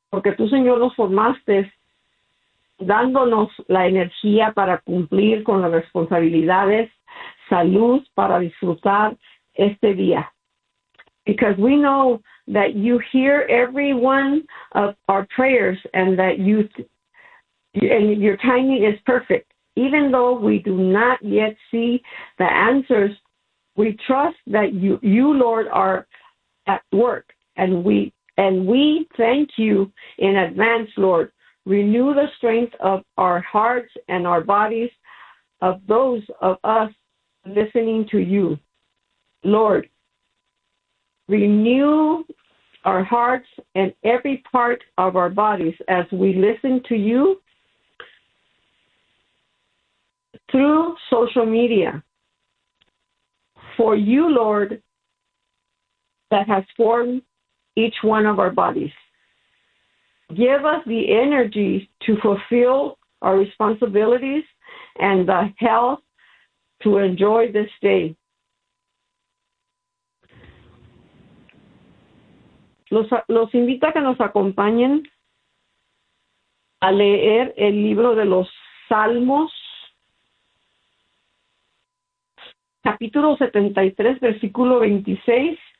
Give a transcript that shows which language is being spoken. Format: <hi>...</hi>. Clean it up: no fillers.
<es>Porque tú, Señor, nos formaste dándonos la energía para cumplir con las responsabilidades. Salud para disfrutar este día.</es> <en>Because we know that you hear every one of our prayers and that you and your timing is perfect. Even though we do not yet see the answers, we trust that you Lord are at work, and we thank you in advance, Lord. Renew the strength of our hearts and our bodies of those of us listening to you, Lord, renew our hearts and every part of our bodies as we listen to you through social media. For you, Lord, that has formed each one of our bodies. Give us the energy to fulfill our responsibilities and the health to enjoy this day.</en> <es>Los invito a que nos acompañen a leer el libro de los Salmos, capítulo 73, versículo 26.</es>